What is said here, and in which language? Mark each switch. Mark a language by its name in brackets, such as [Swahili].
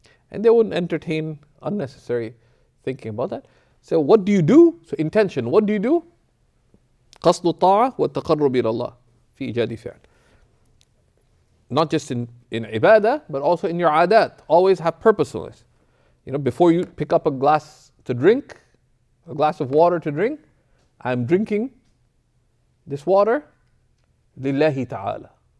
[English] And they wouldn't entertain unnecessary thinking about that. So what do you do? So intention, what do you do? [Arabic] قصد الطاعة والتقرب إلى الله في إيجاد فعل. [English] Not just in ibadah, but also in your adat. Always have purposefulness. Before you pick up a glass to drink, a glass of water to drink, I'm drinking this water, lillahi ta'ala.